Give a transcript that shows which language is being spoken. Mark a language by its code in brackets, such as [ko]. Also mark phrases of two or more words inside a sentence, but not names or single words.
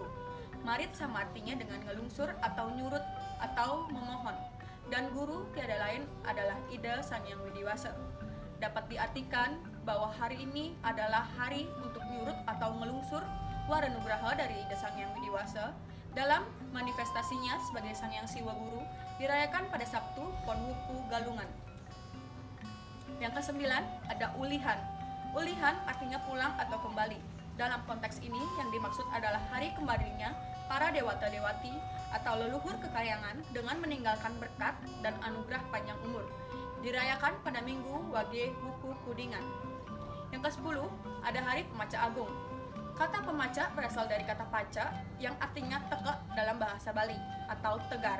[id] Marit sama artinya dengan ngelungsur atau nyurut atau memohon. Dan guru tiada lain adalah Ida Sang Hyang Widiwasa. Dapat diartikan bahwa hari ini adalah hari untuk nyurut atau ngelungsur waranugraha dari Ida Sang Hyang Widiwasa dalam manifestasinya sebagai Sang Hyang Siwa Guru, dirayakan pada Sabtu Pon Wuku Galungan. Yang kesembilan, ada Ulihan. Ulihan artinya pulang atau kembali. Dalam konteks ini yang dimaksud adalah hari kembalinya para dewata-dewati atau leluhur kekayangan dengan meninggalkan berkat dan anugerah panjang umur. Dirayakan pada Minggu Wage Wuku Kuningan. Yang ke-10, ada Hari Pemaca Agung. Kata pemaca berasal dari kata paca yang artinya tekek dalam bahasa Bali atau tegar.